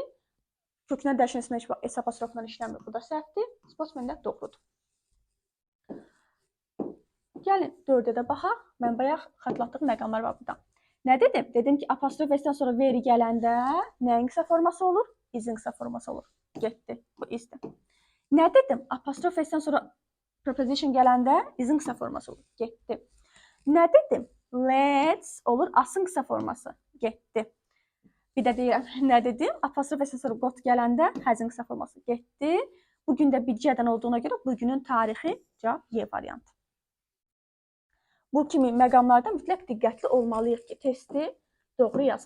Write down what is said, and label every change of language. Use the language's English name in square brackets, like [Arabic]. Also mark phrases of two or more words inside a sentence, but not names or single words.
[Azerbaijani] Kökündən dəyişən isimlər S apostrofla işləmir. Bu da səhvdir. Sportsmen-də doğrudur. Gəlin 4-ə də baxaq. Mən bayaq xatırlatdığım məqamlar var burada. Nə dedim? Dedim ki, apostrof S-dən sonra veri gələndə nəyin qısa forması olur? Is-in qısa forması olur. Getdi. Bu is-dir. Nə dedim? Apostrof S-dən sonra preposition gələndə is-in qısa forması olur. Getdi. Nə dedim? Let's olur as-ın qısa forması. Getdi. Bir də deyirəm, nə dedim? Apostrof S-dən sonra got gələndə has-ın qısa forması. Getdi. Bugün də bilgidən olduğuna görə bugünün tarixi cavab Y variantı. Bu kimi məqamlarda mütləq diqqətli olmalıyıq ki, testi doğru yazaq.